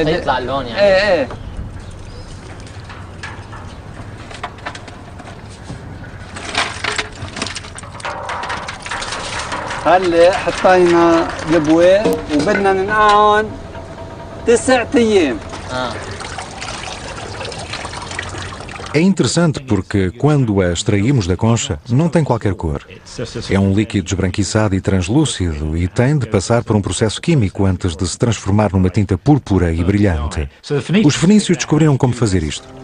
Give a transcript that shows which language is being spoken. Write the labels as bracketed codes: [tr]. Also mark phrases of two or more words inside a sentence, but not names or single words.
[ar] بلش يطلع اللون يعني. ايه هلا حطينا البواق وبدنا ننقعهم 9 أيام. [pt] É interessante porque, quando a extraímos da concha, não tem qualquer cor. É um líquido esbranquiçado e translúcido e tem de passar por um processo químico antes de se transformar numa tinta púrpura e brilhante. Os fenícios descobriram como fazer isto.